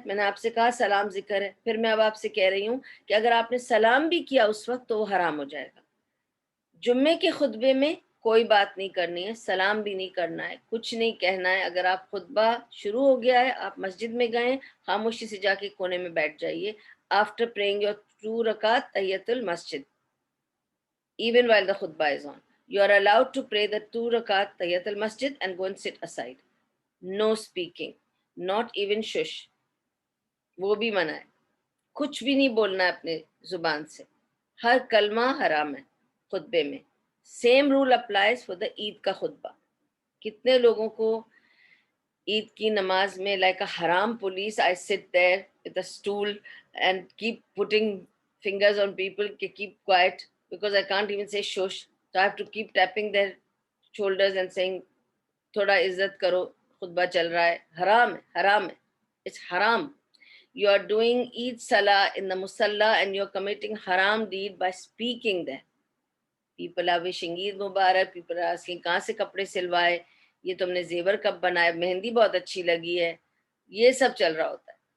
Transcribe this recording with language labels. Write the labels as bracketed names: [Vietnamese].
[Urdu] میں نے آپ سے کہا سلام ذکر ہے، پھر میں اب آپ سے کہہ رہی ہوں کہ اگر آپ نے سلام بھی کیا اس وقت تو وہ حرام ہو جائے گا. جمعے کے خطبے میں کوئی بات نہیں کرنی ہے، سلام بھی نہیں کرنا ہے، کچھ نہیں کہنا ہے. اگر آپ خطبہ شروع ہو گیا ہے، آپ مسجد میں گئے، خاموشی سے جا کے کونے میں بیٹھ جائیے. [English] After praying your 2 رکعت تحیت المسجد، even while the khutbah is on, you are allowed to pray the 2 rakat tahiyyat al-masjid and go and sit aside. No speaking, not even shush. [Urdu] وہ بھی منع ہے. کچھ بھی نہیں بولنا ہے اپنے زبان سے. ہر کلمہ حرام ہے خطبے میں. [English] same rule applies for the Eid [Urdu] کا خطبہ. کتنے لوگوں کو عید کی نماز میں [English] Like a حرام police I sit there with a stool and keep putting fingers on people کہ keep quiet because I can't even say shush. So I have to keep tapping their shoulders and saying [Urdu] تھوڑا عزت کرو، خطبہ چل رہا ہے. حرام ہے، حرام ہے. [English] It's haram. You are doing Eid Salah in the Musalla and you are committing haram deed by speaking there. People are wishing Eid Mubarak, people are asking [Urdu] کہاں سے کپڑے سلوائے، یہ تم نے زیور کب بنائے، مہندی بہت اچھی لگی ہے، یہ سب چل رہا ہوتا ہے.